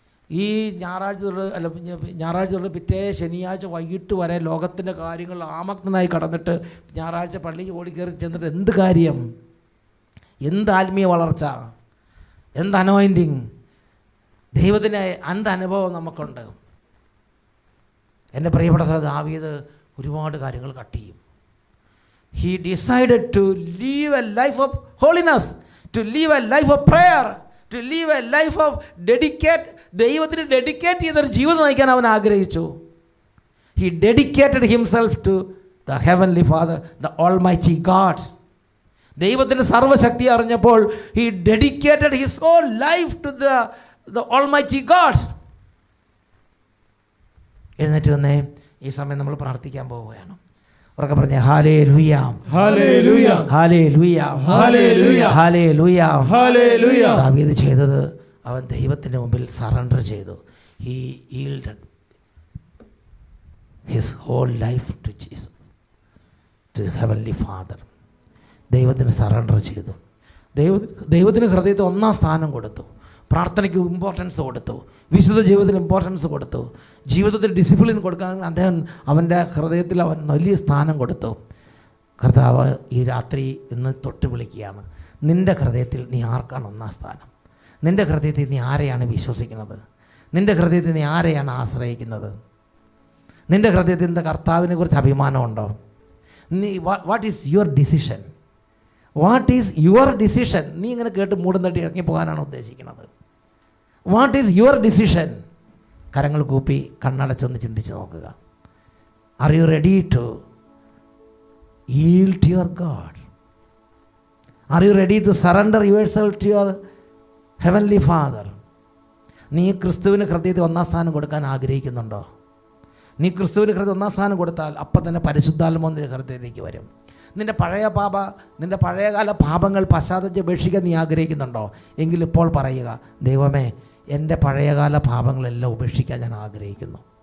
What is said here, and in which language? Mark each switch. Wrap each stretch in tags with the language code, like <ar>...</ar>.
<ml>ഈ ഞായറാഴ്ച തൊട്ട് പിറ്റേ ശനിയാഴ്ച വൈകിട്ട് വരെ ലോകത്തിൻ്റെ കാര്യങ്ങൾ ആമഗ്നായി കടന്നിട്ട് ഞായറാഴ്ച പള്ളിക്ക് ഓടിക്കയറി ചെന്നിട്ട് എന്ത് കാര്യം? എന്ത് ആത്മീയ വളർച്ച, എന്ത് അനോയിൻറ്റിങ്, ദൈവത്തിൻ്റെ എന്ത് അനുഭവം നമുക്കുണ്ട്? എൻ്റെ പ്രിയപ്പെട്ട ദാവീദ് ഒരുപാട് കാര്യങ്ങൾ കട്ട് ചെയ്യും.</ml> <en>He decided to live a life of holiness, to live a life of prayer, to live a life of</en> <ml>ദൈവത്തിന് ഡെഡിക്കേറ്റ് ചെയ്തൊരു ജീവിതം നയിക്കാൻ അവൻ ആഗ്രഹിച്ചു.</ml> <en>He dedicated himself to the heavenly Father, the Almighty God.</en> <ml>ദൈവത്തിൻ്റെ സർവ്വശക്തി അറിഞ്ഞപ്പോൾ</ml> <en>he dedicated his whole life to the Almighty God.</en> <ml>എഴുന്നേറ്റ് വന്നേ, ഈ സമയം നമ്മൾ പ്രാർത്ഥിക്കാൻ പോവുകയാണ്. ഉറക്കെ പറഞ്ഞേ, hallelujah, hallelujah, hallelujah, hallelujah, hallelujah, hallelujah. ദാവീദ് ചെയ്തത് അവൻ ദൈവത്തിൻ്റെ മുമ്പിൽ സറണ്ടർ ചെയ്തു.</ml> <en>He yielded his whole life to Jesus, to heavenly Father.</en> <ml>ദൈവത്തിന് സറണ്ടർ ചെയ്തു. ദൈവത്തിന് ഹൃദയത്തിൽ ഒന്നാം സ്ഥാനം കൊടുത്തു. പ്രാർത്ഥനയ്ക്ക് ഇമ്പോർട്ടൻസ് കൊടുത്തു. വിശുദ്ധ ജീവിതത്തിന് ഇമ്പോർട്ടൻസ് കൊടുത്തു. ജീവിതത്തിൽ ഡിസിപ്ലിൻ കൊടുക്കാൻ അദ്ദേഹം അവൻ്റെ ഹൃദയത്തിൽ അവൻ വലിയ സ്ഥാനം കൊടുത്തു. കർത്താവ് ഈ രാത്രി ഇന്ന് തൊട്ട് വിളിക്കുകയാണ്. നിൻ്റെ ഹൃദയത്തിൽ നീ ആർക്കാണ് ഒന്നാം സ്ഥാനം? നിൻ്റെ ഹൃദയത്തിൽ നീ ആരെയാണ് വിശ്വസിക്കുന്നത്? നിൻ്റെ ഹൃദയത്തിൽ നീ ആരെയാണ് ആശ്രയിക്കുന്നത്? നിൻ്റെ ഹൃദയത്തിൽ നിൻ്റെ കർത്താവിനെ കുറിച്ച് അഭിമാനമുണ്ടോ?</ml> <en>What is your decision? What is your decision?</en> <ml>നീ ഇങ്ങനെ കേട്ട് മൂടും തട്ടി ഇറങ്ങി പോകാനാണ് ഉദ്ദേശിക്കുന്നത്?</ml> <en>What is your decision?</en> <ml>കരങ്ങൾ കൂപ്പി കണ്ണടച്ചൊന്ന് ചിന്തിച്ച് നോക്കുക.</ml> <en>Are you ready to yield to your God? Are you ready to surrender yourself to your heavenly Father?</en> <ml>നീ ക്രിസ്തുവിന് ഹൃദയത്തിൽ ഒന്നാം സ്ഥാനം കൊടുക്കാൻ ആഗ്രഹിക്കുന്നുണ്ടോ? നീ ക്രിസ്തുവിന് ഹൃദയം ഒന്നാം സ്ഥാനം കൊടുത്താൽ അപ്പം തന്നെ പരിശുദ്ധാത്മാവ് നിന്റെ ഹൃദയത്തിലേക്ക് വരും. നിൻ്റെ പഴയകാല പാപങ്ങൾ പശ്ചാത്തലപേക്ഷിക്കാൻ നീ ആഗ്രഹിക്കുന്നുണ്ടോ? എങ്കിൽ ഇപ്പോൾ പറയുക, ദൈവമേ, എൻ്റെ പഴയകാല പാപങ്ങളെല്ലാം ഉപേക്ഷിക്കാൻ ഞാൻ ആഗ്രഹിക്കുന്നു.</ml>